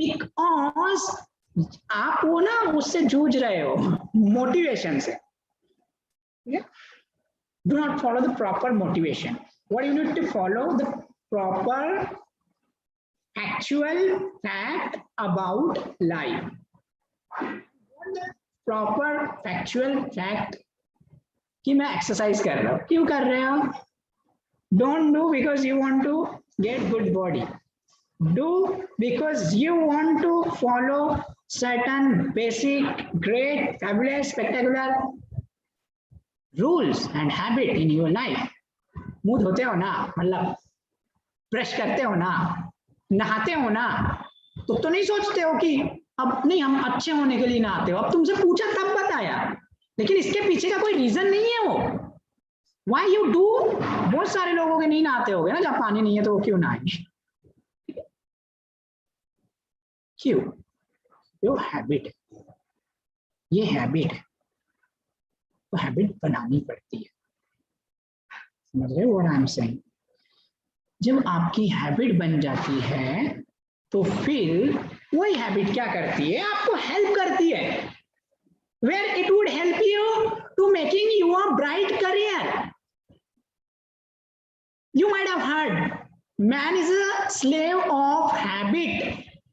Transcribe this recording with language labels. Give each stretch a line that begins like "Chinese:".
Hindi: Because आप वो ना उससे जूझ रहे हो, मोटिवेशन से।
English: Do not follow the proper motivation. What you need to follow the proper actual fact about life. The proper factual fact
Hindi: कि मैं एक्सरसाइज कर रहा हूँ। क्यों कर रहे हो?
English: Don't do because you want to get good body. Do because you want to follow certain basic, great, fabulous, spectacular rules and habit in your life.
Hindi: मुंह धोते हो ना, मतलब ब्रश करते हो ना, नहाते हो ना, तो नहीं सोचते हो कि अब नहीं हम अच्छे होने के लिए नहाते हो। अब तुमसे पूछा तब बताया, लेकिन इसके पीछे का कोई रीजन नहीं है वो।
English: Why you do?
Hindi: बहुत सारे लोगों के नहीं नहाते होगे ना, जब पानी नहीं है तो वो क्यों नहाएंगे? क्यों? वो हैबिट है, ये हैबिट है, तो हैबिट बनानी पड़ती है। समझ रहे हो
English: what I'm saying?
Hindi: जब आपकी हैबिट बन जाती है तो फिर वही हैबिट क्या करती है? आपको हेल्प करती है।
English: Where it would help you to making your bright career. You might have heard, man is a slave of habit.